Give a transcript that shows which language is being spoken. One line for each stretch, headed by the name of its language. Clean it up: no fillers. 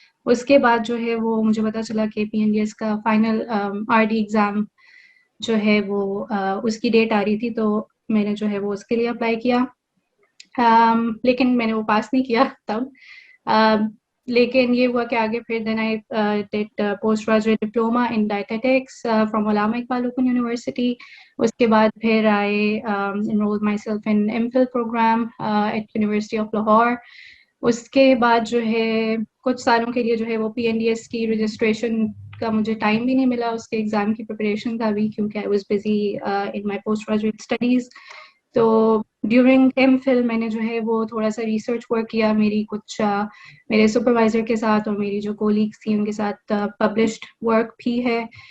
Urdu: اس کے بعد جو ہے وہ مجھے پتا چلا کہ PNDS کا فائنل RD ایگزام جو ہے وہ اس کی ڈیٹ آ رہی تھی, تو میں نے جو ہے وہ اس کے لیے اپلائی کیا. لیکن میں نے وہ پاس نہیں کیا تب. لیکن یہ ہوا کہ آگے پھر
English: Then I did post graduate diploma in dietetics from Allama Iqbal open university.
Urdu: اس کے بعد پھر
English: I enrolled myself in MPhil program at University of Lahore.
Urdu: اس کے بعد جو ہے کچھ سالوں کے لیے جو ہے وہ PNDS کی رجسٹریشن کا مجھے ٹائم بھی نہیں ملا, اس کے ایگزام کی پریپریشن کا بھی, کیونکہ
English: I was busy in my post graduate studies.
Urdu: تو ڈیورنگ MPhil میں نے جو ہے وہ تھوڑا سا ریسرچ ورک کیا میری کچھ میرے سپروائزر کے ساتھ, اور میری جو کولیگس تھیں ان کے ساتھ پبلشڈ ورک بھی ہے.